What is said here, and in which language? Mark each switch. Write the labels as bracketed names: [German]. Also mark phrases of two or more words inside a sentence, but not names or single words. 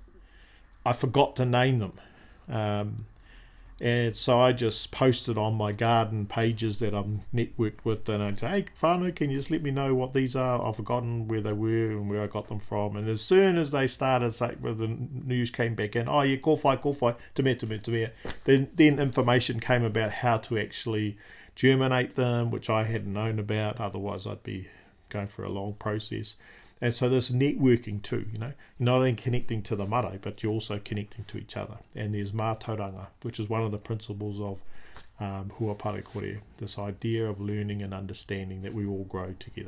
[English] I forgot to name them. And so I just posted on my garden pages that I'm networked with, and I'd say, hey, whānau, can you just let me know what these are? I've forgotten where they were and where I got them from. And as soon as they started, when the news came back in, oh yeah, [Māori] kōwhai, te mea. [English] Then information came about how to actually germinate them, which I hadn't known about. Otherwise, I'd be going through a long process. And so there's networking too, you're not only connecting to the marae, but you're also connecting to each other. And there's mātauranga, which is one of the principles of Huapare Kore, this idea of learning and understanding that we all grow together.